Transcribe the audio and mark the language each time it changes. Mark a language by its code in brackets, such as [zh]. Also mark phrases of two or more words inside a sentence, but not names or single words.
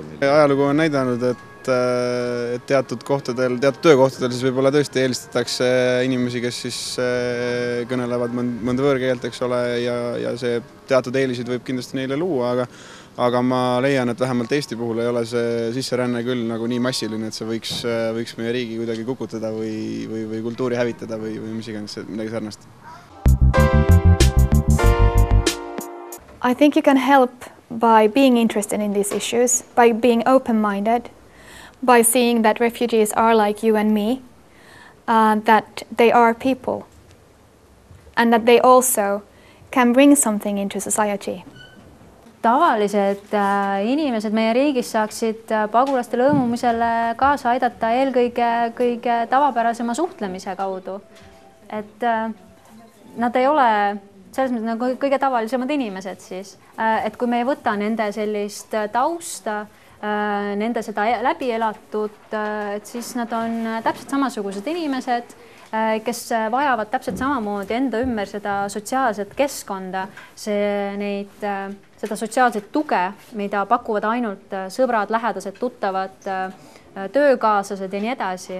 [et] Ajalugu on näidanud, et teatud töökohtadel siis võib-olla tõesti eelistatakse inimesi, kes siis kõnelevad mõnda võõrkeelt, eks ole, ja see teatud eelisid võib kindlasti neile luua, aga ma leian, et vähemalt Eesti puhul ei ole see sisseränne küll nagu nii massiline, et see võiks meie riigi kuidagi kukutada või kultuuri hävitada või mis iganes midagi sarnast. [en] I think you can help by being interested in these issues, by being open-minded, by seeing that refugees are like you and me, that they are people, and that they also can bring something into society. [et] tavalised inimesed meie riigis saaksid pagulaste lõimumisele kaasa aidata eelkõige kõige tavapärasema suhtlemise kaudu. Et nad ei ole selles mõttes nagu kõige tavalisemad inimesed siis. Et kui me ei võta nende sellist tausta, nende seda läbi elatud, et siis nad on täpselt samasugused inimesed, kes vajavad täpselt samamoodi enda ümber seda sotsiaalset keskkonda, seda sotsiaalset tuge, mida pakuvad ainult sõbrad, lähedased, tuttavad, töökaaslased ja nii edasi.